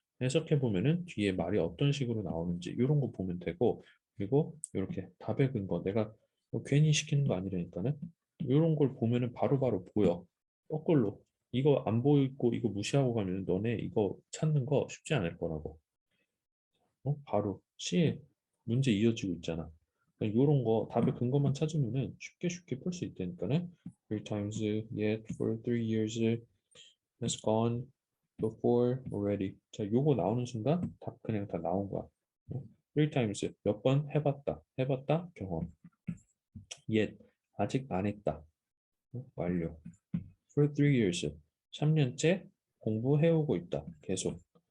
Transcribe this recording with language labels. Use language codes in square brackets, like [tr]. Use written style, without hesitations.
[ko] 해석해 보면은 뒤에 말이 어떤 식으로 나오는지 이런 거 보면 되고 그리고 이렇게 답의 근거 내가 뭐 괜히 시키는 거 아니라니까는 이런 걸 보면은 바로바로 보여. 거꾸로 이거 안 보이고 이거 무시하고 가면 너네 이거 찾는 거 쉽지 않을 거라고. 바로 C에 문제 이어지고 있잖아. 이런 거 답의 근거만 찾으면은 쉽게 풀 수 있다니까는. [en] Three times yet for 3 years has gone before already. [ko] 자, 요거 나오는 순간 답 그냥 다 나온 거야. [en] Three times [ko] 몇 번 해봤다 경험. [en] Yet [ko] 아직 안 했다. 완료. [en] For 3 years [ko] 3년째 공부해오고 있다. 계속.